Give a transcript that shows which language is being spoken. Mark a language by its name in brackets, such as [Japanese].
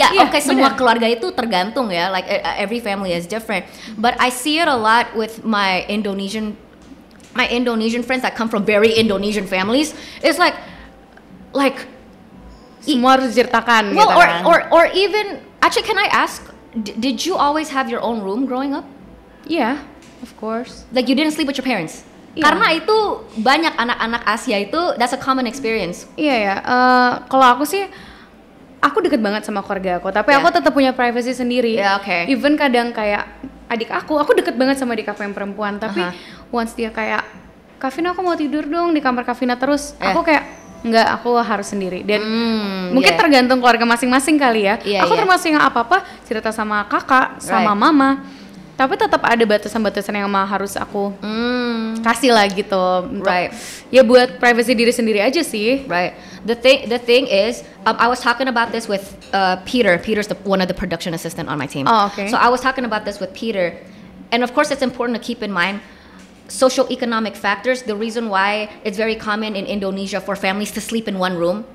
[Indonesian] Ya, oke, semua keluarga itu tergantung ya. [English] Like every family is different. But I see it a lot with my Indonesian friends that come from very Indonesian families. It's like [Indonesian] semua harus diceritakan. [English] Well, [Indonesian] gitu kan. [English] or even actually, can I ask, did you always have your own room growing up? Yeah, of course. Like you didn't sleep with your parents? [Indonesian] Yeah. Karena itu banyak anak-anak Asia itu [English] that's a common experience. [Indonesian] Iya ya. Kalau aku sih, aku deket banget sama keluarga aku, tapi aku tetap punya privacy sendiri. [English] Yeah, okay. [Indonesian] Even kadang kayak adik aku deket banget sama adik aku yang perempuan, tapi once dia kayak, Kavina aku mau tidur dong di kamar Kavina terus, aku kayak enggak, aku harus sendiri. Dan mungkin tergantung keluarga masing-masing kali ya. Aku termasuk yang apa-apa cerita sama kakak, sama mama, tapi tetap ada batasan-batasan yang harus aku kasih lah gitu. [English] Right. [Indonesian] Ya buat privacy diri sendiri aja sih. [English] Right. The thing is, I was talking about this with Peter. Peter's one of the production assistant on my team. Oh, okay. So I was talking about this with Peter, and of course it's important to keep in mind socio-economic factors. The reason why it's very common in Indonesia for families to sleep in one room.